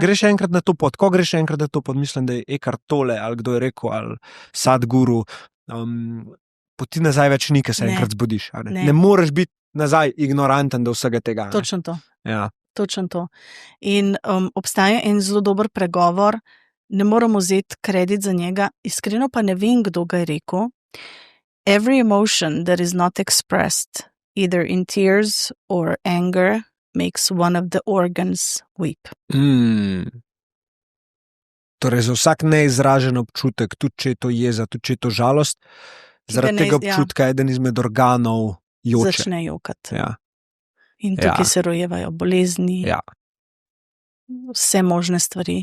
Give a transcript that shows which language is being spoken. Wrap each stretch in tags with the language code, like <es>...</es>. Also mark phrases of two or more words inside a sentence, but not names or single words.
<sl>greš enkrat na to pot, ko greš enkrat na to pot, mislim, da je Eckhart Tolle ali kdo je rekel, ali Sadhguru, poti nazaj več ni, ker se Ne. enkrat zbudiš. a Ne? Ne. Ne moreš biti nazaj ignoranten do vsega tega. a ne. Točno to. Ja. Točno to. In obstaja en zelo dober pregovor, ne moramo vzeti kredit za njega, iskreno pa ne vem, kdo ga je rekel.</sl> <en>Every emotion that is not expressed, either in tears or anger, makes one of the organs weep.</en> <sl>Torej, za vsak neizražen občutek, tudi če je to jeza, tudi če je to žalost, Ki zaradi ga ne- tega ja. občutka je eden izmed organov joče. Začne jokati. Ja. In tukaj Ja. se rojevajo bolezni, Ja. vse možne stvari.</sl>